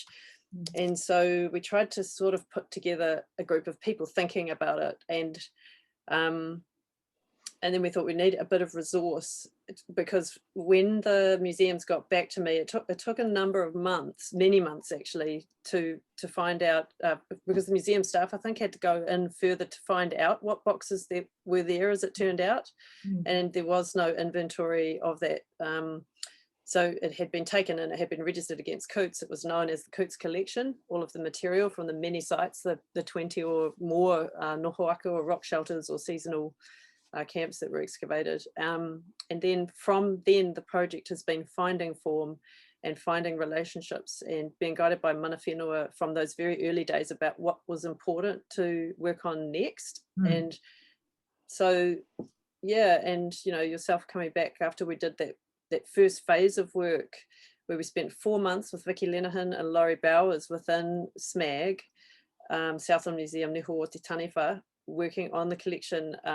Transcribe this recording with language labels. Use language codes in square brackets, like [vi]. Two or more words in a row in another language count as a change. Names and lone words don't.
[en] And so we tried to sort of put together a group of people thinking about it, and then we thought we need a bit of resource, because when the museums got back to me, it took a number of months, many months actually, to find out, because the museum staff, I think, had to go in further to find out what boxes were there, as it turned out, and there was no inventory of that. So it had been taken and it had been registered against Coots. It was known as the Coots collection, all of the material from the many sites, the 20 or more [mi] noho aku [en] or rock shelters or seasonal camps that were excavated. And then from then, the project has been finding form and finding relationships and being guided by mana whenua from those very early days about what was important to work on next. And so, yeah, and, you know, yourself coming back after we did that first phase of work, where we spent 4 months with Vicky Lenehan and Laurie Bowers within SMAG, Southland Museum Neho o Te Taniwha, working on the collection.